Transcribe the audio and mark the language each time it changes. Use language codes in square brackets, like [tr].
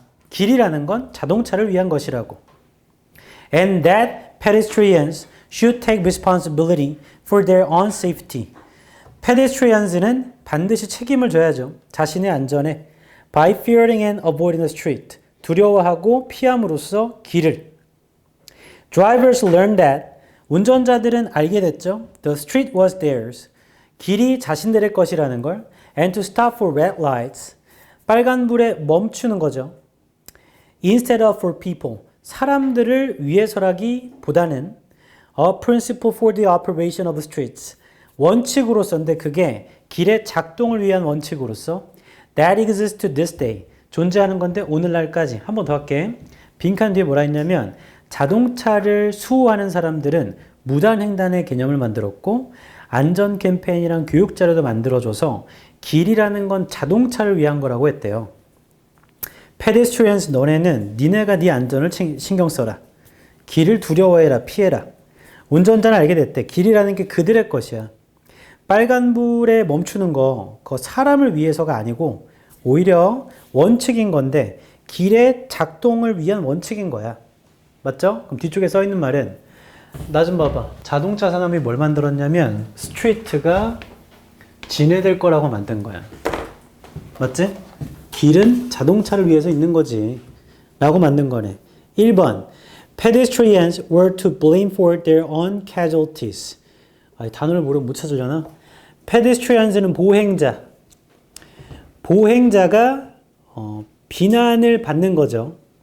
[ko] 길이라는 건 자동차를 위한 것이라고. [en] And that pedestrians should take responsibility for their own safety. [ko] pedestrians는 반드시 책임을 져야죠. 자신의 안전에. [en] By fearing and avoiding the street. [ko] 두려워하고 피함으로써 길을. [en] Drivers learned that. [ko] 운전자들은 알게 됐죠. [en] The street was theirs. [ko] 길이 자신들의 것이라는 걸. [en] And to stop for red lights. [ko] 빨간불에 멈추는 거죠. [en] Instead of for people. [ko] 사람들을 위해서라기보다는 [en] a principle for the operation of the streets. [ko] 원칙으로서인데 그게 길의 작동을 위한 원칙으로서 [en] that exists to this day. [ko] 존재하는 건데 오늘날까지. 한 번 더 할게. 빈칸 뒤에 뭐라 했냐면 자동차를 수호하는 사람들은 무단횡단의 개념을 만들었고 안전 캠페인이랑 교육 자료도 만들어줘서 길이라는 건 자동차를 위한 거라고 했대요. pedestrians, 너네는 니네가 네 안전을 신경 써라. 길을 두려워해라, 피해라. 운전자는 알게 됐대. 길이라는 게 그들의 것이야. 빨간불에 멈추는 거, 그거 사람을 위해서가 아니고 오히려 원칙인 건데 길의 작동을 위한 원칙인 거야. 맞죠? 그럼 뒤쪽에 써 있는 말은 나 좀 봐봐. 자동차 산업이 뭘 만들었냐면 스트리트가 진해될 거라고 만든 거야. 맞지? 길은 자동차를 위해서 있는 거지. 라고 만든 거네. 1번. [en] Pedestrians were to blame for their own casualties. [ko] 단어를 모르면 못 찾으려나? Pedestrians는 보행자. 보행자가 비난을 받는 거죠.